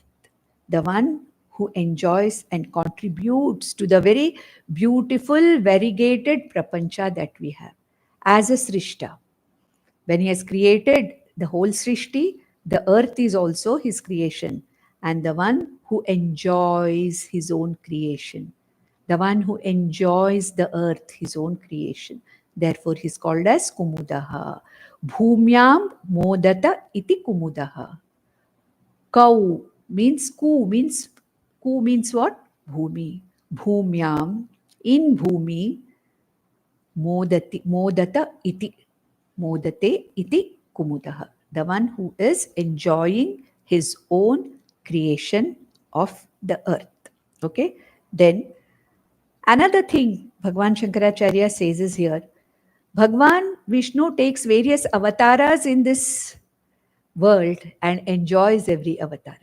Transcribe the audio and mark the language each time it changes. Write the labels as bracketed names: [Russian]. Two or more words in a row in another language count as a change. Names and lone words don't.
[English] The one who enjoys and contributes to the very beautiful, variegated prapancha that we have as a Srishta. When he has created the whole Srishti, the earth is also his creation, and the one who enjoys his own creation, the one who enjoys the earth, his own creation. Therefore, he is called as Kumudaha. [Sanskrit] Bhumyam modata iti Kumudaha. [English] Kau means ku means what? Bhumi. [Sanskrit] Bhumyam, in Bhumi, modata iti. Modate iti Kumudaha. [English] The one who is enjoying his own creation of the earth. Okay. Then another thing Bhagwan Shankaracharya says is here, Bhagwan Vishnu takes various avatars in this world and enjoys every avatara.